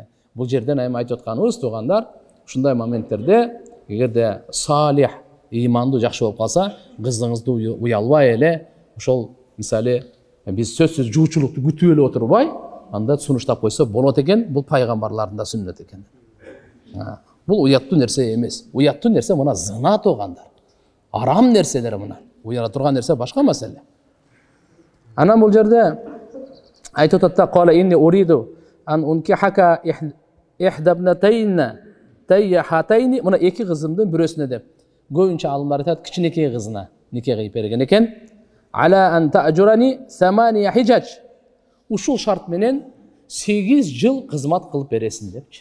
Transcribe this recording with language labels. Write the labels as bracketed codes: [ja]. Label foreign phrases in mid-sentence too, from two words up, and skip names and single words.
[ky] Бул жерден эми айтып атканыбыз туугандар, ушундай моменттерде эгерде салих, ыймандуу, жакшы болуп калса, кызыңызды уялбай эле ошол мисалы биз сөзсүз жуучулукту күтүп эле отурбай, анда сунуштап койсо болот экен. Бул пайгамбарлардын да сүннөтү экен. Бул уяттуу нерсе эмес. Уяттуу нерсе мына зына туугандар. Арам нерселер мына. Уяла турган нерсе башка маселе. Анан бул жерде айтып атат: [ar] "قال إني أريد أن أنكحك إحدى ابنتي هاتين", [ky] мына эки кызымдын бирөөсүнө деп. Көбүнчө алымдар айтат, кичинекей кызына нике кыйып берген экен. [ar] "على أن تأجرني ثماني حجج", [ky] ушул шарт менен 8 жыл кызмат кылып бересиң депчи.